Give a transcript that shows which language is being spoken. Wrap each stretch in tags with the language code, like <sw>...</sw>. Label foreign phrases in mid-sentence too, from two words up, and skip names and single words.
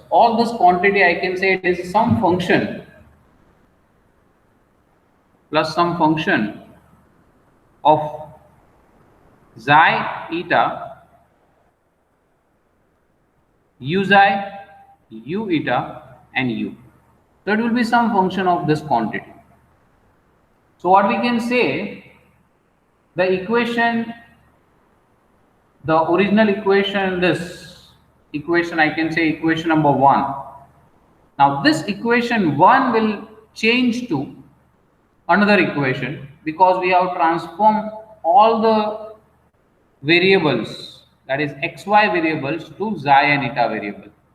<en>All this quantity, I can say it is some function plus some function of xi eta, u xi, u eta, and u. So it will be some function of this quantity. So what we can say, the equation, the original equation, this equation, I can say equation number 1. Now this equation 1 will change to another equation because we have transformed all the variables, that is xy variables, to xi and eta variable.</en>